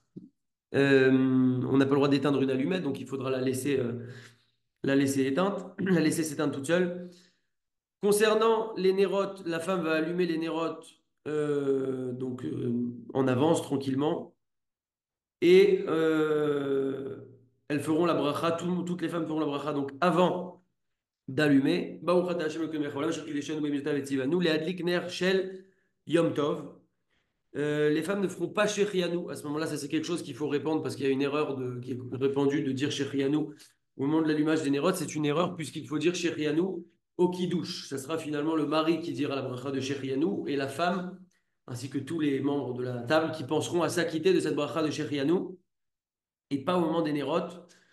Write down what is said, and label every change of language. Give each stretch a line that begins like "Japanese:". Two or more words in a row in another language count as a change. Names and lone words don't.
French: On n'a pas le droit d'éteindre une allumette, donc il faudra la laisser éteinte, la laisser s'éteindre toute seule. Concernant les nérotes, la femme va allumer les nérotes en avance, tranquillement. Et elles feront la bracha, toutes les femmes feront la bracha donc avant d'allumer.
Hebrew: ברוך אתה השם אלוקינו מלך העולם אשר קדשנו במצוותיו וצונו להדליק נר של יום טוב.
French: Les femmes ne feront pas Shechianu. À ce moment-là, ça c'est quelque chose qu'il faut répandre parce qu'il y a une erreur qui est répandue de dire Shechianu au moment de l'allumage des nérotes. C'est une erreur puisqu'il faut dire Shechianu au kiddush. Ça sera finalement le mari qui dira la bracha de Shechianu et la femme, ainsi que tous les membres de la table qui penseront à s'acquitter de cette bracha de Shechianu et pas au moment des nérotes.